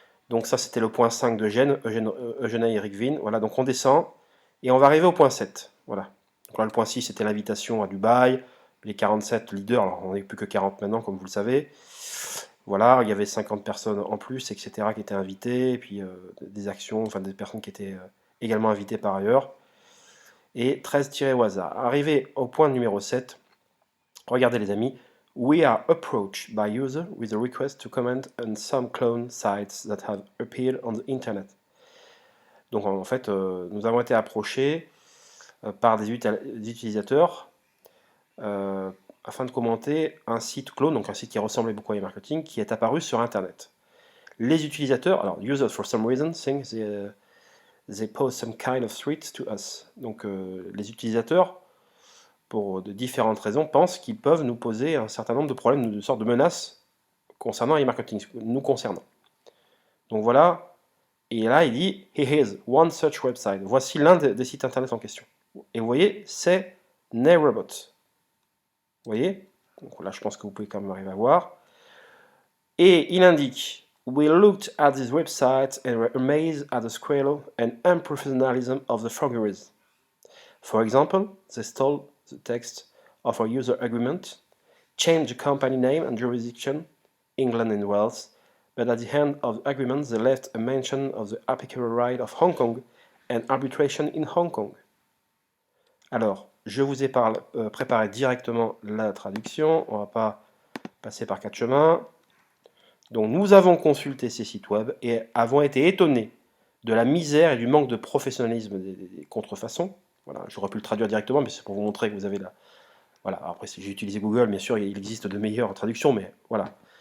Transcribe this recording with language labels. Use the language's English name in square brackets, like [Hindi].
[French] Donc ça c'était le point 5 d'Eugène, Eugène et Eric Vin. Voilà, donc on descend et on va arriver au point 7. Voilà. Donc là, le point 6 c'était l'invitation à Dubaï, les 47 leaders, alors on n'est plus que 40 maintenant comme vous le savez. Voilà, il y avait 50 personnes en plus, etc. qui étaient invitées, et puis des actions, enfin des personnes qui étaient également invitées par ailleurs. Et 13 tirés au hasard. Arrivé au point numéro 7, regardez les amis, [English] we are approached by user with a request to comment on some clone sites that have appeared on the internet. [French] Donc en fait, nous avons été approchés par des utilisateurs afin de commenter un site clone, donc un site qui ressemblait beaucoup à e-marketing, qui est apparu sur Internet. Les utilisateurs, alors [English] users for some reason think they pose some kind of threat to us. [French] Donc les utilisateurs, pour de différentes raisons, pensent qu'ils peuvent nous poser un certain nombre de problèmes, de sortes de menaces concernant e-marketing, nous concernant. Donc voilà, et là il dit [English] here is one such website. [French] Voici l'un des sites internet en question. Et vous voyez, c'est Nerobot. Vous voyez? Donc là je pense que vous pouvez quand même arriver à voir. Et il indique [English] we looked at this website and were amazed at the scale and unprofessionalism of the forgeries. For example, they stole the text of our user agreement, changed the company name and jurisdiction, England and Wales, but at the end of the agreement they left a mention of the applicable right of Hong Kong and arbitration in Hong Kong. [French] Alors, je vous ai préparé directement la traduction, on ne va pas passer par quatre chemins. Donc nous avons consulté ces sites web et avons été étonnés de la misère et du manque de professionnalisme des contrefaçons. Voilà, j'aurais pu le traduire directement, mais c'est pour vous montrer que vous avez la... Voilà, après j'ai utilisé Google, bien sûr, il existe de meilleures traductions, mais voilà.